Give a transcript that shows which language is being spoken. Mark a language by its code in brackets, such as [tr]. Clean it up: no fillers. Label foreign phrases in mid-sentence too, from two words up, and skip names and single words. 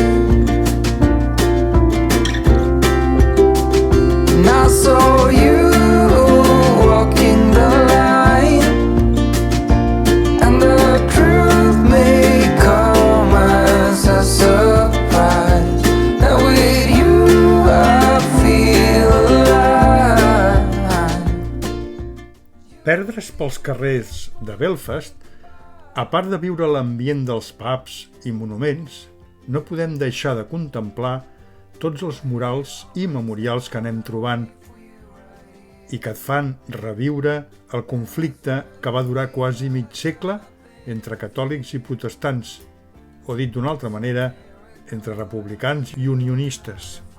[en] And I saw you walking the line, and the truth may come as a surprise, that with you I feel alive. [ca] Perdre's pels carrers de Belfast, a part de viure l'ambient dels pubs i monuments, no podem deixar de contemplar tots els murals i memorials que anem trobant i que et fan reviure el conflicte que va durar quasi mig segle entre catòlics i protestants, o dit d'una altra manera, entre republicans i unionistes.